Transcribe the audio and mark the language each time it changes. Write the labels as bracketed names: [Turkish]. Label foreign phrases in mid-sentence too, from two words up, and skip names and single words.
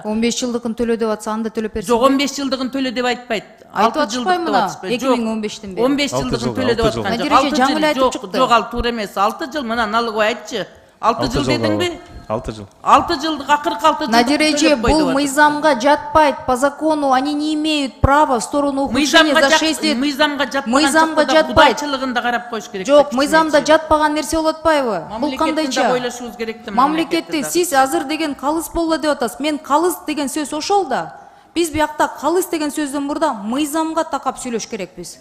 [Kyrgyz] 15 жылдыгын төлө деп атса, анда төлөп берсин. Жок, 15 жылдыгын төлө деп айтпайт. 6 жылдык деп атышпайт. 2015-тен бери. 15 жылдыгын төлө деп аткан жок. 6 жыл жок, ал туура эмес. 6 жыл мына налоговый айтчы. 6 жыл дедиңби? 6 жыл. 6 жылдык, акыркы 6 жылдык. Надиреже, бул мыйзамга жатпайт. [Russian] По закону они не имеют права в сторону ухудшения за 6 лет. [Kyrgyz] Мыйзамга жатпайт. Кудайчылыгында карап коюш керек. Жок, мыйзамда жатпаган нерсе болуп атпайбы? Бул кандайча? Ойлошубуз керек да. Мамлекетти сиз азыр деген калыс болду деп атасыз. Мен калыс деген сөз ошол да. Биз биякта калыс деген сөздөн мурда мыйзамга такап сүйлөш керекпиз.